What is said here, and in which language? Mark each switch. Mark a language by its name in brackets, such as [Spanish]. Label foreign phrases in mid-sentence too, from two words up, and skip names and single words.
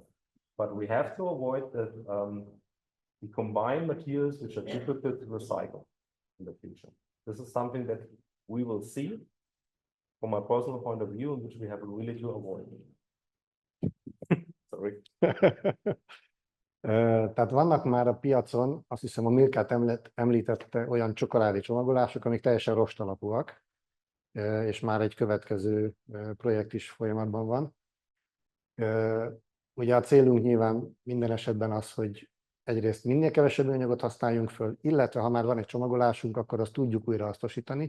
[English] But we have to avoid that we combine materials which are difficult to recycle in the future. This is something that we will see from my personal point of view, in which we have really to avoid. Sorry. [Hungarian] Tehát vannak már a piacon, azt hiszem a Milkát említette, olyan csokoládé csomagolások, amik teljesen rostalapúak, és már egy következő projekt is folyamatban van. Ugye a célunk nyilván minden esetben az, hogy egyrészt minél kevesebb műanyagot használjunk föl, illetve ha már van egy csomagolásunk, akkor azt tudjuk újrahasznosítani.